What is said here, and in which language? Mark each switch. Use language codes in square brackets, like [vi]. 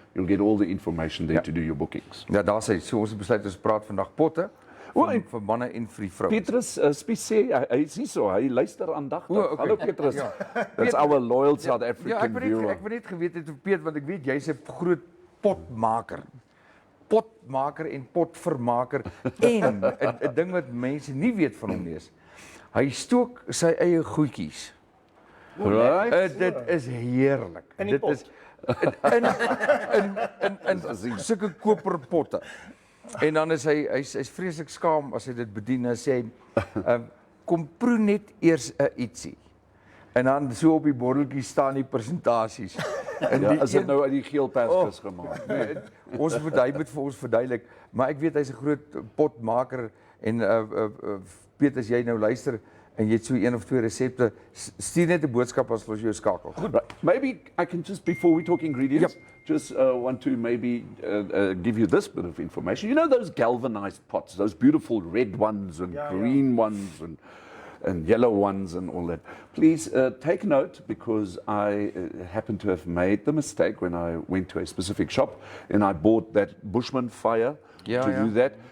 [en] You'll get all the information there to do your bookings. [af] Ja, daar sê, so ons het besluit ons praat vandag potte vir manne en vir die vrouens. Petrus Spies sê, hy is nie so, hy luister aandagtig. [en] Okay. [af] Hallo Petrus. [en] That's our loyal South African viewer. [af] Ek wil net geweet het of Piet, want ek weet jy's 'n groot potmaker. Potmaker en potvermaker. En 'n ding wat mense nie weet van hom nie is, hy stook sy eie goedjies. [en] Right? [af] Dit is heerlik. Dit is in sulke koperpotte. En dan is hy's vreeslik skaam as hy dit bedien en sê kom proe net eers 'n ietsie. En dan so op die bordeltjie staan die presentasies. En Ja, is dit nou uit die geel perskus gemaak? Nee, hy moet vir ons verduidelik, maar ek weet hy's 'n groot potmaker en Piet, as jy nou luister en jy het so 1 of 2 resepte, stuur net 'n boodskap as ons jou skakel. [en] Right. Maybe I can just, before we talk ingredients, just want to maybe give you this bit of information. You know those galvanized pots, those beautiful red ones and green ones and yellow ones and all that. Please take note, because I happen to have made the mistake when I went to a specific shop and I bought that Bushman fire to do that.